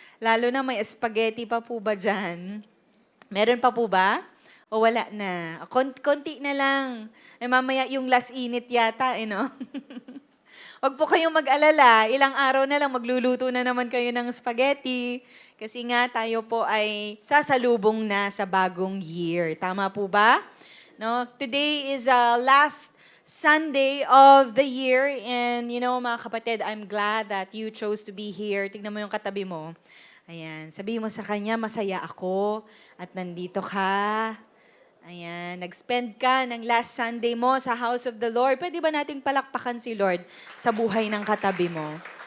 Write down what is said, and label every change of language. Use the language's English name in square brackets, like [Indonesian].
[Filipino] Lalo na may spaghetti pa po ba dyan? Meron pa po ba? O wala na? Konti na lang. Eh, mamaya yung last init yata, no? Huwag po kayong mag-alala. Ilang araw na lang magluluto na naman kayo ng spaghetti. Kasi nga tayo po ay sasalubong na sa bagong year. Tama po ba? No? [English] Today is last Sunday of the year, and you know, [Filipino] mga kapatid, [English] I'm glad that you chose to be here. [Filipino] Tignan mo yung katabi mo. Ayan, sabihin mo sa kanya, masaya ako at nandito ka. Ayan, nag-spend ka ng last Sunday mo sa house of the Lord. Pwede ba nating palakpakan si Lord sa buhay ng katabi mo?